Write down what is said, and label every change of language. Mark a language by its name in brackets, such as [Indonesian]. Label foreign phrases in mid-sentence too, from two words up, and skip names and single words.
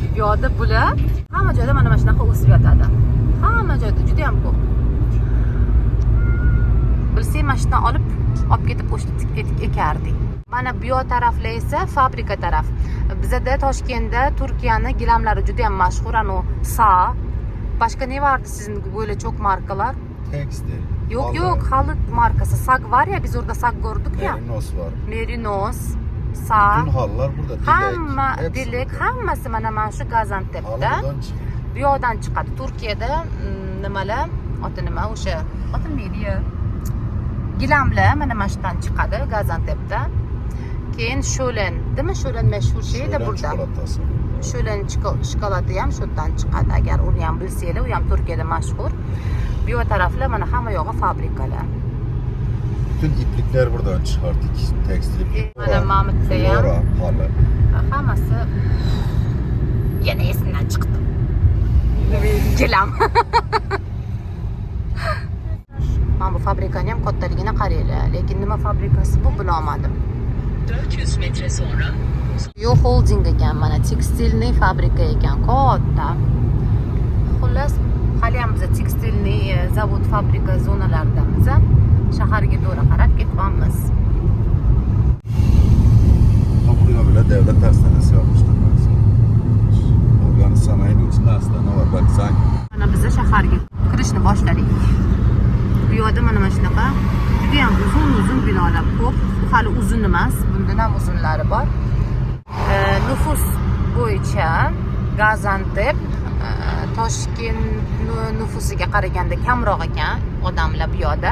[Uzbek] Bu yoqda bular hamma joyda mana shunaqa o'sib yotadi. Hamma joyda juda ham ko'p. Bilsang, mashinadan olib ketib o'sha ekardik. Mana bu yoq taraflar esa fabrika taraf. Bizda Toshkentda Turkiyaning gilamlari juda ham mashhur, Sa. [Turkish] Başka ne vardı sizin böyle çok markalar? Tekstil. Yok, halı markası. Sag var ya, biz orada Sag gördük ya. Merinos var. Merinos, Sa. Bütün hallar burada. [Uzbek] Hamma dilek, hammasi mana şu Gaziantep'te. Bu yoqdan chiqadi. Turkiyada nimalar? Oti nima o'sha? Oti nima ya? Gilamlar mana shundan chiqadi Gaziantep'te. Keyin Sholen, [Turkish] değil mi? Sholen meşhur şey de burada. [Uzbek] Sholen şokoladi ham shundan chiqadi. Agar uni ham bilsanglar, u ham Turkiyada mashhur. Bu yoq taraflar mana hamma yog'i fabrikalar. [Turkish] Bütün iplikler buradan çıkarttık. Tekstil iplik. [Uzbek] Mana Mamutda ham hammasi yana esimdan chiqdi. Gilam. Mana bu fabrikani ham kattaligini qaranglar, lekin nima fabrikasi bu bilolmadim. [Turkish] 400 metre sonra [Uzbek] Yo holding ekan, mana [Russian] tekstilniy fabrika [Uzbek] ekan, katta. Xullas, hali ham biz [Russian] tekstilniy zavod, [Uzbek] fabrika zonalaridamiz. Shaharga to'g'ri qarab ketyapmiz. [Turkish] Buraya bile devlet hastanesi yapmışlar. Organik sanayinin içinde hastane var. Bak sen [Uzbek] Mana biz shaharga kirishni boshladik. Bu yerda mana shunaqa juda ham uzun binolar ko'p. Hali uzun emas, bundan ham uzunlari bor. Nüfus bo'yicha Gaziantep Toshkent nüfusiga qaraganda kamroq ekan odamlar bu yerda.